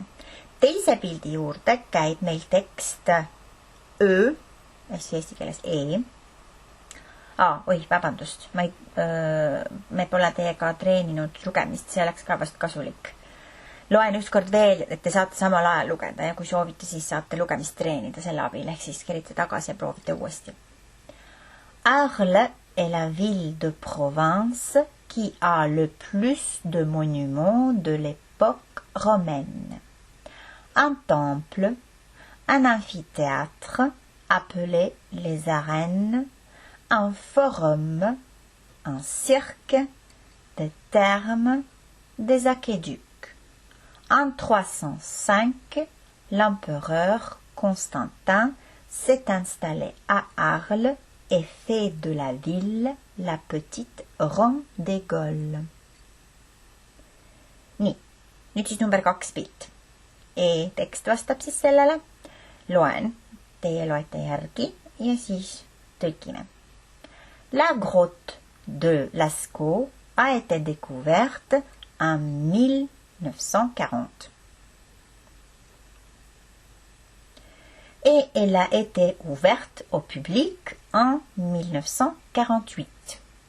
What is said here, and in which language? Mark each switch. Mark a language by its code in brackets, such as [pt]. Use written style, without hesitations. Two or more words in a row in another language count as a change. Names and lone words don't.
[et] Teise pildi juurde käib meil tekst Ö, ehk eesti keeles E. Vabandust, me pole teiega treeninud lugemist, see oleks ka vast kasulik. Loen ükskord veel, et te saate samal ajal lugeda ja kui soovite, siis saate lugemist treenida selle abil, ehk siis kerite tagasi ja proovite uuesti. [fr] Arles est la ville de Provence qui a le plus de monuments de l'époque romaine. Un temple, un amphithéâtre appelé les arènes, un forum, un cirque, des thermes, des aqueducs. En 305, l'empereur Constantin s'est installé à Arles et fait de la ville la petite Rome de Gaule. [et] Nii, nüüd siis number 2 pilt. Tekst vastab siis sellele. Loen, teie loete järgi ja siis tõlkime. [fr] La grotte de Lascaux a été découverte en 1940. Et elle a été ouverte au public en 1948.